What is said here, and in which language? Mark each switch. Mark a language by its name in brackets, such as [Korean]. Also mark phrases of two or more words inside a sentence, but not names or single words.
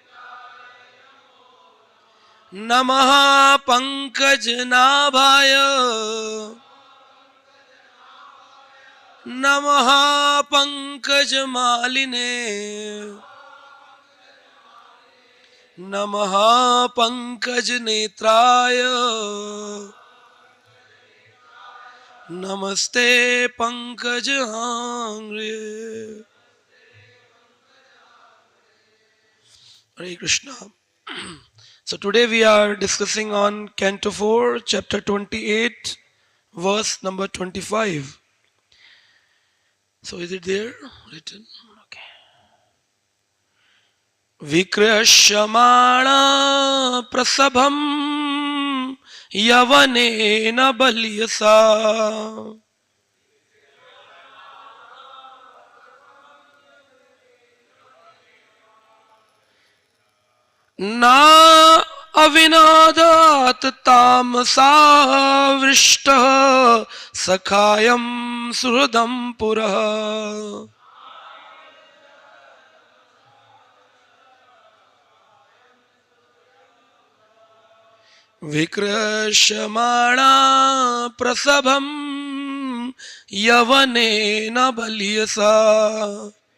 [Sanskrit] नमः पङ्कज नाभाय नमः पङ्कज मालिने नमः पङ्कज नेत्राय नमस्ते पङ्कज अङ्घ्रये. हरे कृष्ण. [English] So today we are discussing on Canto 4, Chapter 28, verse number 25. So is it there written? Okay. [Sanskrit] विकर्षमाणः प्रसभं यवनेन बलीयसा न अविन्दत् तमसा विष्टः सखायं सुहृदं पुरः. विकर्षमाणः प्रसभं यवनेन बलीयसा